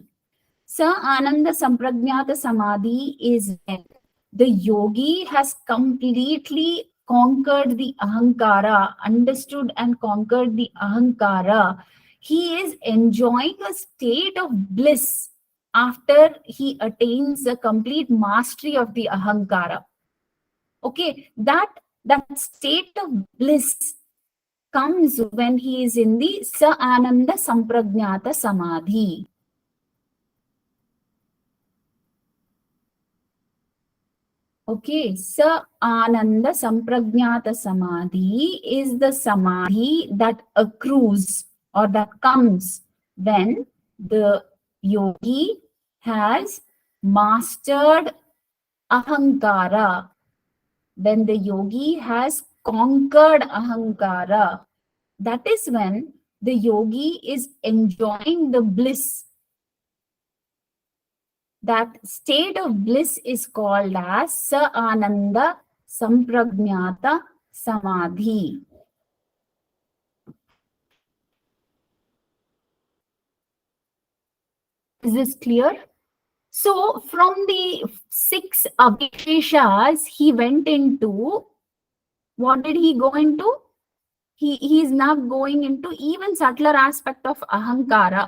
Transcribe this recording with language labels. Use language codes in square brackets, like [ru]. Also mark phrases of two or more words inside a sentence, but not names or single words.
[sa] Sa Ananda Sampragnata Samadhi [en] is when the yogi has completely conquered the Ahankara, understood and conquered the Ahankara. He is enjoying a state of bliss after he attains a complete mastery of the Ahankara. Okay, that state of bliss comes when he is in the [sa] Sa Ananda Sampragnata Samadhi. [en] Okay, [sa] Sa Ananda Sampragnata Samadhi [en] is the Samadhi that accrues or that comes when the yogi has mastered ahankara, when the yogi has conquered ahankara, that is when the yogi is enjoying the bliss. That state of bliss is called as [sa] sa ananda sampragnata samadhi. [en] Is this clear? So from the 6 avisheshas, he went into, what did he go into? He is now going into even subtler aspect of ahankara.